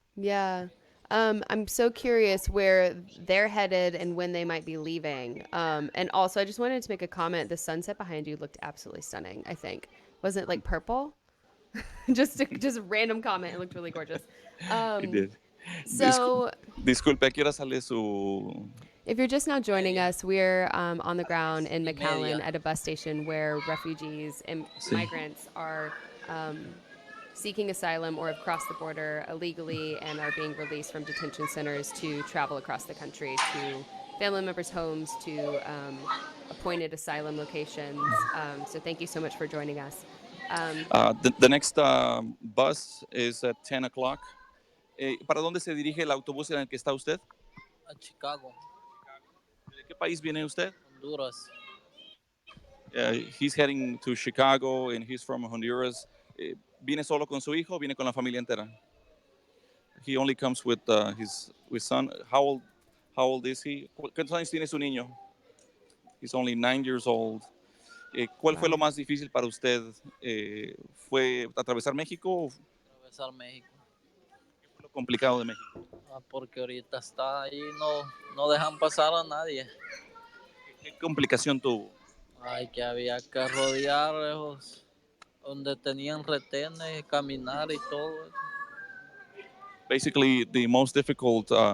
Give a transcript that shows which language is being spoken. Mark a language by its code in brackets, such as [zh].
[en] Yeah. I'm so curious where they're headed and when they might be leaving. And also, I just wanted to make a comment. The sunset behind you looked absolutely stunning, I think. Wasn't it like purple? just a random comment. It looked really gorgeous. It did. So, [es] Disculpe, ¿a qué hora sale su...? [en] If you're just now joining us, we're on the ground in McAllen at a bus station where refugees and migrants are seeking asylum or have crossed the border illegally and are being released from detention centers to travel across the country to family members' homes, to appointed asylum locations. So thank you so much for joining us. The next bus is at 10 o'clock. [es] ¿Para dónde se dirige el autobús en el que está usted? A Chicago. ¿De qué país viene usted? Honduras. [en] He's heading to Chicago, and he's from Honduras. [es] ¿Viene solo con su hijo o viene con la familia entera? [en] He only comes with his son. How old is he? [es] ¿Cuántos años tiene su niño? [en] He's only 9 years old. [es] ¿Cuál fue lo más difícil para usted? ¿Fue atravesar México? Atravesar México. ¿Qué fue lo complicado de México? Porque ahorita está ahí, no dejan pasar a nadie. ¿Qué complicación tuvo? Ay, que había que rodear donde tenían retenes, caminar y todo. [en] Basically, the most difficulty